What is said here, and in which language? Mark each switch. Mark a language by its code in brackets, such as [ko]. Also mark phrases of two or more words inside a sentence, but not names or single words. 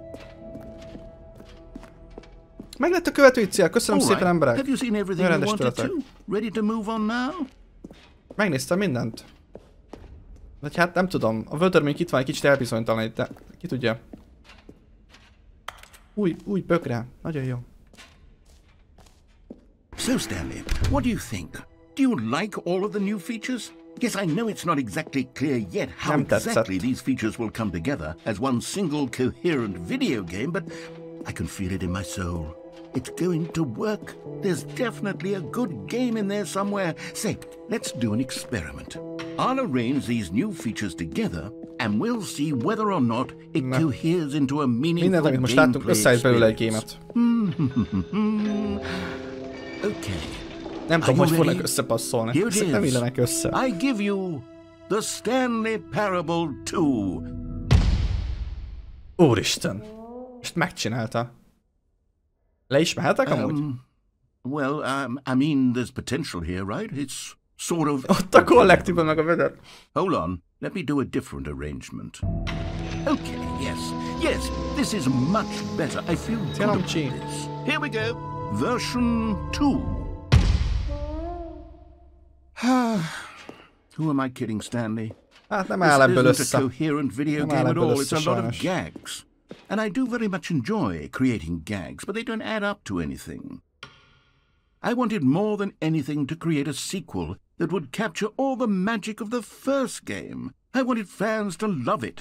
[hu] Meg lett a követői cél, köszönöm szépen emberek. Nagyon rendes tőletek. Megnéztem mindent. Vagy hát nem tudom, a vödör még itt van, egy kicsit elbizonytalanít, de ki tudja. Új bögre, nagyon jó. [en] So Stanley, what do you think? Do you like all of the new features? Yes, I know it's not exactly clear yet how exactly these features will come together as one single coherent video game, but I can feel it in my soul. It's going to work. There's definitely a good game in there somewhere. Say, let's do an experiment. I'll arrange these new features together, and we'll see whether or not it coheres into a meaningful gameplay experience. Okay. [hu] Nem tudom, hogy fognak összepasszolni. Ezek nem illenek össze. [en] I give you the Stanley Parable 2. [hu] Úristen. Most megcsinálta. Le is mehetek amúgy? [en] Well, I mean, there's potential here, right? It's sort of... [hu] Ott a kollektívban meg a vödör. [en] Hold on, let me do a different arrangement. Okay, yes, this is much better. I feel good about this. Here we go, version 2. Who am I kidding, Stanley? [hu] Hát nem áll ebből össze. [en] This isn't a coherent video game at all, it's a lot of gags. And I do very much enjoy creating gags, but they don't add up to anything. I wanted more than anything to create a sequel that would capture all the magic of the first game. I wanted fans to love it.